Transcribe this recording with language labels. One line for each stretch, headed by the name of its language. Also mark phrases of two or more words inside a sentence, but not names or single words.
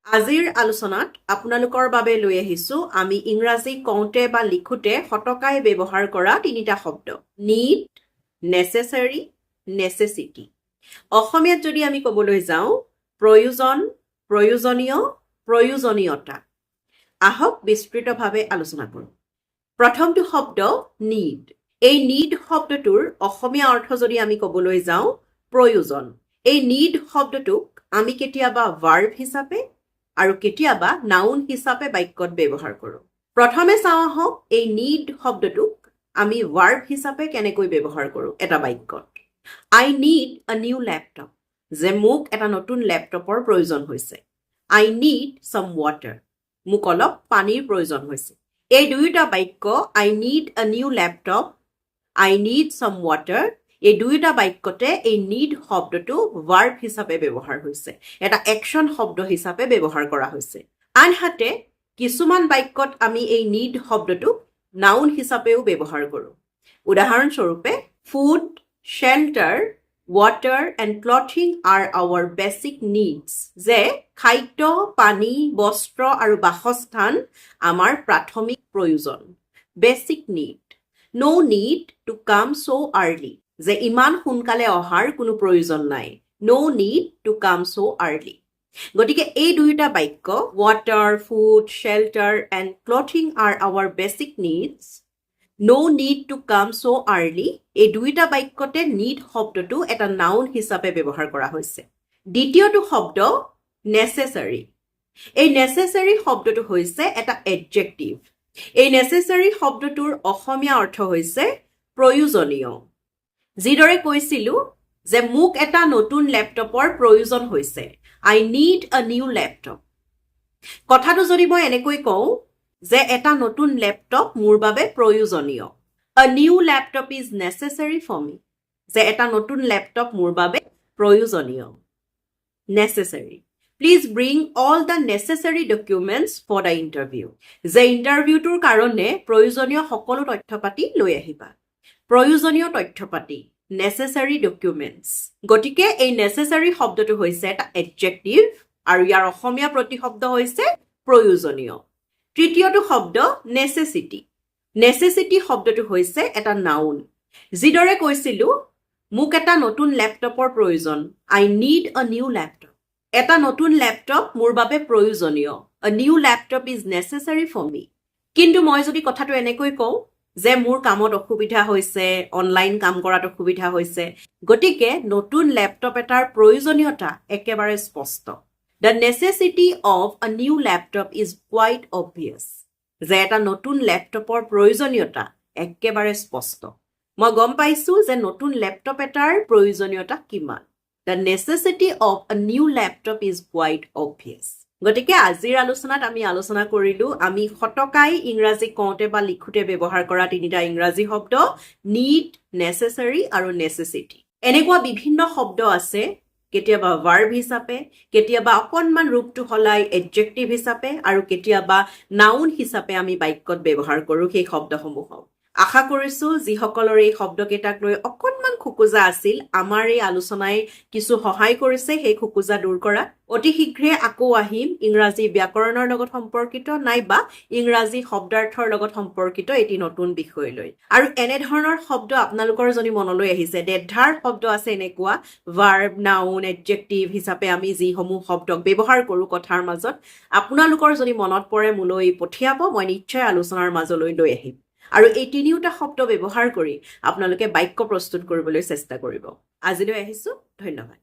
Assamese: আজিৰ আলোচনাত আপোনালোকৰ বাবে লৈ আহিছো আমি ইংৰাজী কওঁতে বা লিখোতে শতকাই ব্যৱহাৰ কৰা তিনিটা শব্দ
English: need, necessary, necessity।
Assamese: অসমীয়াত যদি আমি ক'বলৈ যাওঁ প্ৰয়োজন, প্ৰয়োজনীয়, প্ৰয়োজনীয়তা। আহক বিস্তৃতভাৱে আলোচনা কৰোঁ। প্ৰথমটো শব্দ need। এই need শব্দটোৰ অসমীয়া অৰ্থ যদি আমি ক'বলৈ যাওঁ প্ৰয়োজন। এই need শব্দটোক আমি কেতিয়াবা verb হিচাপে আৰু কেতিয়াবা নাউন হিচাপে বাক্যত ব্যৱহাৰ কৰোঁ। প্ৰথমে চাওঁ আহক এই need শব্দটোক আমি verb হিচাপে কেনেকৈ ব্যৱহাৰ কৰোঁ এটা বাক্যত।
English: I need a new laptop।
Assamese: যে মোক এটা নতুন লেপটপৰ প্ৰয়োজন হৈছে।
English: I need some water।
Assamese: মোক অলপ পানীৰ প্ৰয়োজন হৈছে। এই দুয়োটা বাক্য
English: I need a new laptop, I need some water,
Assamese: এই দুয়োটা বাক্যতে এই need শব্দটো verb হিচাপে ব্যৱহাৰ হৈছে। এটা action শব্দ হিচাপে ব্যৱহাৰ কৰা হৈছে। আনহাতে কিছুমান বাক্যত আমি এই need শব্দটো noun হিচাপেও ব্যৱহাৰ কৰোঁ।
English: উদাহৰণস্বৰূপে food, shelter, water and clothing are our basic needs।
Assamese: যে খাদ্য, পানী, বস্ত্ৰ আৰু বাসস্থান আমাৰ প্ৰাথমিক প্ৰয়োজন।
English: Basic need। No need to come so early।
Assamese: যে ইমান সোনকালে অহাৰ কোনো প্ৰয়োজন নাই।
English: No need to come so early।
Assamese: গতিকে এই দুইটা বাক্য
English: water, food, shelter and clothing are our basic needs। No need to come so early।
Assamese: এই দুইটা বাক্যতে need শব্দটো এটা noun হিচাপে ব্যৱহাৰ কৰা হৈছে। দ্বিতীয়টো শব্দ necessary। এই necessary শব্দটো হৈছে এটা adjective। এই necessary শব্দটোৰ অসমীয়া অৰ্থ হৈছে প্ৰয়োজনীয়। যিদৰে কৈছিলো যে মোক এটা নতুন লেপটপৰ প্ৰয়োজন হৈছে।
English: I need a new laptop।
Assamese: কথাটো যদি মই এনেকৈ কওঁ যে এটা নতুন লেপটপ মোৰ বাবে প্ৰয়োজনীয়।
English: A new laptop is necessary for me।
Assamese: যে এটা নতুন লেপটপ মোৰ বাবে প্ৰয়োজনীয়। Necessary।
English: Please bring all the necessary documents for the interview।
Assamese: যে ইণ্টাৰভিউটোৰ কাৰণে প্ৰয়োজনীয় সকলো তথ্যপাতি লৈ আহিবা। প্ৰয়োজনীয় তথ্যপাতি
English: necessary documents।
Assamese: গতিকে এই necessary শব্দটো হৈছে এটা adjective আৰু ইয়াৰ অসমীয়া প্ৰতিশব্দ হৈছে প্ৰয়োজনীয়। তৃতীয়টো শব্দ necessity। necessity শব্দটো হৈছে এটা noun। যিদৰে কৈছিলো মোক এটা নতুন লেপটপৰ প্ৰয়োজন।
English: I need a new laptop।
Assamese: এটা নতুন লেপটপ মোৰ বাবে প্ৰয়োজনীয়।
English: A new laptop is necessary for me।
Assamese: কিন্তু মই যদি কথাটো এনেকৈ কওঁ যে মোৰ কামত অসুবিধা হৈছে, অনলাইন কাম কৰাত অসুবিধা হৈছে, গতিকে নতুন লেপটপ এটাৰ প্ৰয়োজনীয়তা একেবাৰে স্পষ্ট।
English: The necessity of a new laptop is quite obvious।
Assamese: যে এটা নতুন লেপটপৰ প্ৰয়োজনীয়তা একেবাৰে স্পষ্ট। মই গম পাইছো যে নতুন লেপটপ এটাৰ প্ৰয়োজনীয়তা কিমান।
English: The necessity of a new laptop is quite obvious।
Assamese: গতিকে আজিৰ আলোচনাত আমি আলোচনা কৰিলো আমি শতকাই ইংৰাজী কওঁতে বা লিখোতে ব্যৱহাৰ কৰা তিনিটা ইংৰাজী শব্দ
English: need, necessary
Assamese: আৰু necessity। এনেকুৱা বিভিন্ন শব্দ আছে কেতিয়াবা verb হিচাপে, কেতিয়াবা অকণমান ৰূপটো সলাই adjective হিচাপে আৰু কেতিয়াবা noun হিচাপে আমি বাক্যত ব্যৱহাৰ কৰোঁ সেই শব্দসমূহক। আশা কৰিছো যিসকলৰ এই শব্দকেইটাক লৈ অকণমান খুকুজা আছিল আমাৰ এই আলোচনাই কিছু সহায় কৰিছে সেই খুকুজা দূৰ কৰা। অতি শীঘ্ৰে আকৌ আহিম ইংৰাজী ব্যাকৰণৰ লগত সম্পৰ্কিত নাইবা ইংৰাজী শব্দাৰ্থৰ লগত সম্পৰ্কিত এটি নতুন বিষয় লৈ। আৰু এনেধৰণৰ শব্দ আপোনালোকৰ যদি মনলৈ আহিছে দেধাৰ শব্দ আছে এনেকুৱা
English: verb, noun, adjective
Assamese: হিচাপে আমি যিসমূহ শব্দক ব্যৱহাৰ কৰোঁ কথাৰ মাজত আপোনালোকৰ যদি মনত পৰে মোলৈ পঠিয়াব মই নিশ্চয় আলোচনাৰ মাজলৈ লৈ আহিম। আৰু এই তিনিওটা শব্দ ব্যৱহাৰ কৰি আপোনালোকে বাক্য প্ৰস্তুত কৰিবলৈ চেষ্টা কৰিব। আজিলৈ আহিছো, ধন্যবাদ।